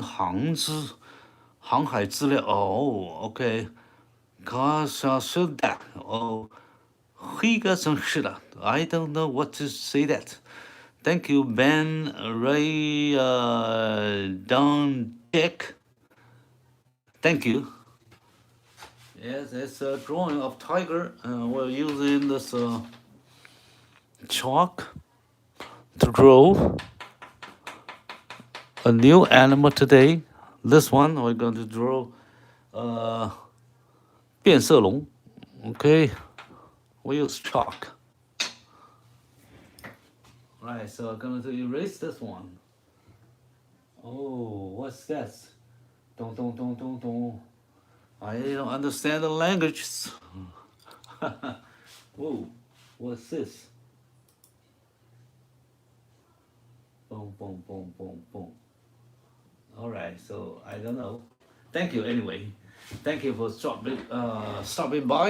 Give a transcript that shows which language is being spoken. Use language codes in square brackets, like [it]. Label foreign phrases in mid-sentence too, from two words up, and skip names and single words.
[zh] 航之，航海资料哦，OK，他说的哦，黑个城市的 ， [en] I don't know what to say that. Thank you, Ben Ray Don Dick. Thank you. Yes, it's a drawing of tiger. We're using this chalk to draw a new animal today. This one we're going to draw 变色龙. Okay, we use chalk. Right, so I'm going to erase this one. Oh, what's this? Dong, dong, dong, dong, dong. I don't understand the languages. Whoa, what's this? Boom, boom, boom, boom, boom. All right, so I don't know. Thank you anyway. Thank you for stopping by.